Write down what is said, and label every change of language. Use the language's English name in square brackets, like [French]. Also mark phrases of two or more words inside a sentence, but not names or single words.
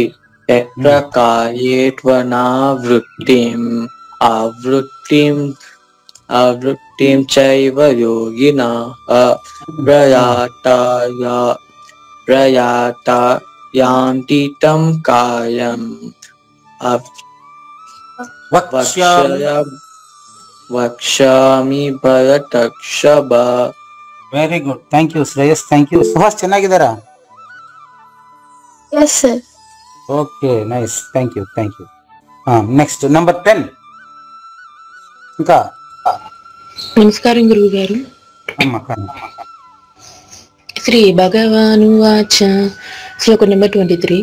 [Sanskrit] యత్ర కాలే త్వనావృత్తిం ఆవృత్తిం చైవ యోగినః ప్రయాతా యాంతి తం కాలం ವಕ್ಷ್ಯಾಮಿ ಭರತರ್ಷಭ. [English] very good, thank you Shreyas, thank you. ಸುಹಾಸ್ ಚೆನ್ನಾಗಿದ್ದಾರಾ? Yes sir. okay, nice, thank you. next number 10. [Telugu] ఇంకా నమస్కారం గురువు గారు. [Sanskrit] శ్రీ భగవానువాచ. [Telugu] శ్లోక నెంబర్ 23.